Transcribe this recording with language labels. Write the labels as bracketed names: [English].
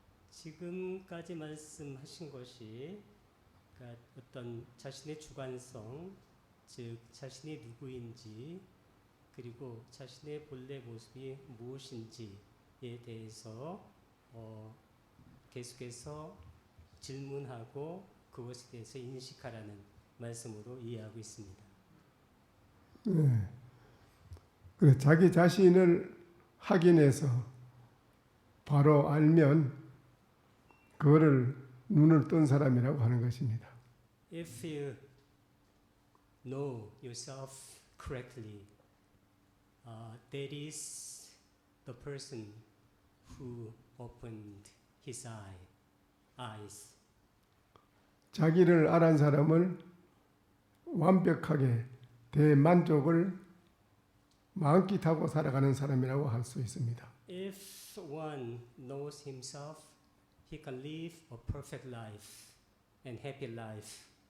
[Korean] 지금까지 말씀하신 것이 그러니까 어떤 자신의 주관성, 즉 자신이 누구인지 그리고 자신의 본래 모습이 무엇인지에 대해서 계속해서 질문하고 그것에 대해서 인식하라는 말씀으로 이해하고 있습니다. 네. 그래, 자기 자신을 확인해서 바로 알면 그거를 눈을 뜬 사람이라고 하는 것입니다. [English] If you know yourself correctly, that is the person who opened his eyes. [Korean] 자기를 알은 사람을 완벽하게 대만족을 만끽하고 살아가는 사람이라고 할 수 있습니다. [English] If one knows himself, he can live a perfect life and happy life.